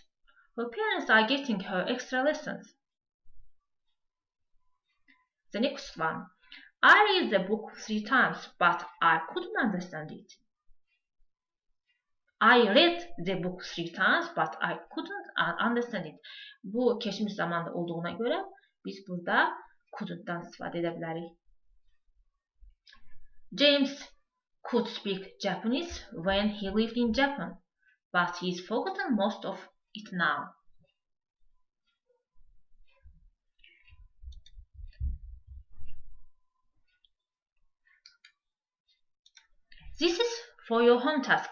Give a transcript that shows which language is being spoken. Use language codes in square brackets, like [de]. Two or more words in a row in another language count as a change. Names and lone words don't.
[en] Her parents are getting her extra lessons. The next one. I read the book 3 times, but I couldn't understand it. I read the book 3 times, but I couldn't understand it. [az] Bu keçmiş zamanda olduğuna göre biz burada couldn't'dan istifadə edə bilərik. [en] James could speak Japanese when he lived in Japan, but he's forgotten most of it now. This is for your home task.